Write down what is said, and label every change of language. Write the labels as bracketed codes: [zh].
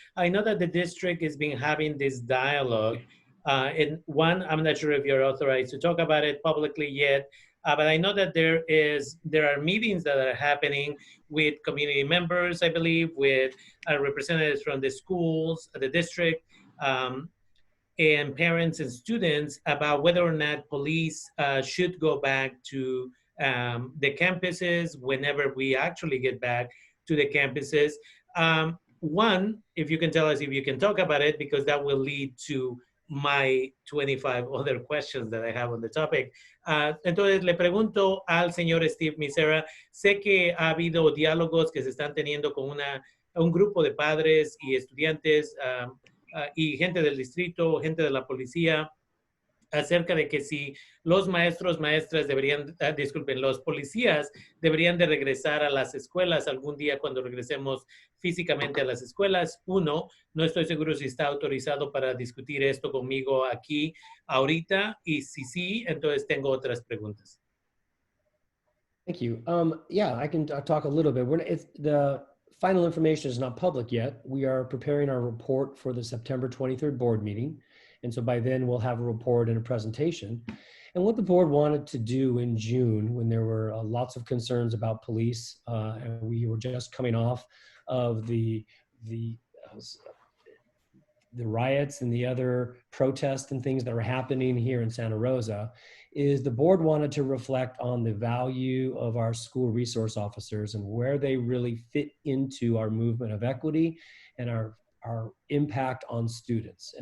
[en] I know that the district has been having this dialogue. And one, I'm not sure if you're authorized to talk about it publicly yet, but I know that there are meetings that are happening with community members, I believe, with representatives from the schools, the district, and parents and students about whether or not police should go back to the campuses whenever we actually get back to the campuses. One, if you can tell us if you can talk about it, because that will lead to my 25 other questions that I have on the topic. [es] Entonces, le pregunto al señor Steve Misera, sé que ha habido diálogos que se están teniendo con un grupo de padres y estudiantes y gente del distrito, gente de la policía, acerca de que si los maestros, maestras los policías deberían de regresar a las escuelas algún día cuando regresemos físicamente a las escuelas. Uno, no estoy seguro si está autorizado para discutir esto conmigo aquí ahorita, y si sí, entonces tengo otras preguntas. [en] Thank you. Yeah, I can talk a little bit. The final information is not public yet. We are preparing our report for the September 23rd board meeting. And so by then we'll have a report and a presentation. And what the board wanted to do in June, when there were lots of concerns about police, and we were just coming off of the riots and the other protests and things that were happening here in Santa Rosa, is the board wanted to reflect on the value of our school resource officers and where they really fit into our movement of equity and our impact on students.